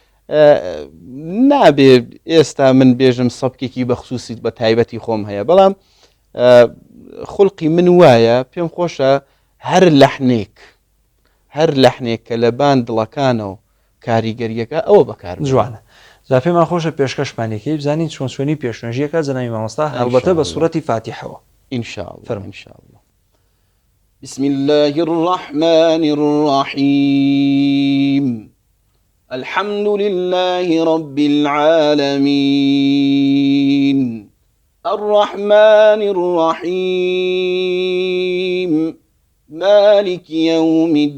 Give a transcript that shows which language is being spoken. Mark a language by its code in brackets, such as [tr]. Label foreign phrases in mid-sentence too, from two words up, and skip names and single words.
[ckb] نابێ ئێستا من بێژم سەبکێکی بەخصوصیت بە تایبەتی خۆم هەیە بەڵام خوڵقی من وایە پێم خۆشە هەر لەحنێک کە لە بان دڵەکانە و کاریگەریەکە ئەوە بەکار جوانە زا پێمان خۆشە پێشکەشمانێکی بزانین چۆن سوێنی پێشنوێژیەکە جەنابی مامۆستا هەڵبەتە بە سوورەتی فاتیحەوە [ar] إن شاء الله بسم الله الرحمن الرحيم الحمد لله رب العالمين الرحمن الرحيم مالك يوم